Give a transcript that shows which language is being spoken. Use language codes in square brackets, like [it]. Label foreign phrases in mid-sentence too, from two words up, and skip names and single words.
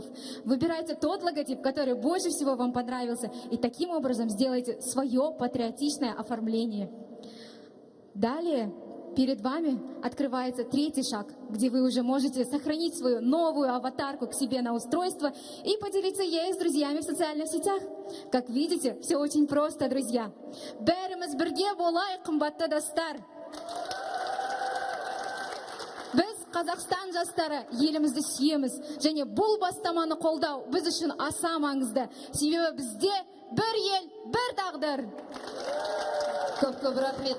[ru] Выбирайте тот логотип, который больше всего вам понравился, и таким образом сделайте свое патриотичное оформление. Далее перед вами открывается третий шаг, где вы уже можете сохранить свою новую аватарку к себе на устройство и поделиться ею с друзьями в социальных сетях. Как видите, все очень просто, друзья. [kk] Бәріміз бірге болайық, қымбатты достар. Біз Қазақстан жастары елімізді сүйеміз, және бұл бастаманы қолдау біз үшін аса маңызды. Себебі бізде бір ел, бір тағдыр. Көп рахмет.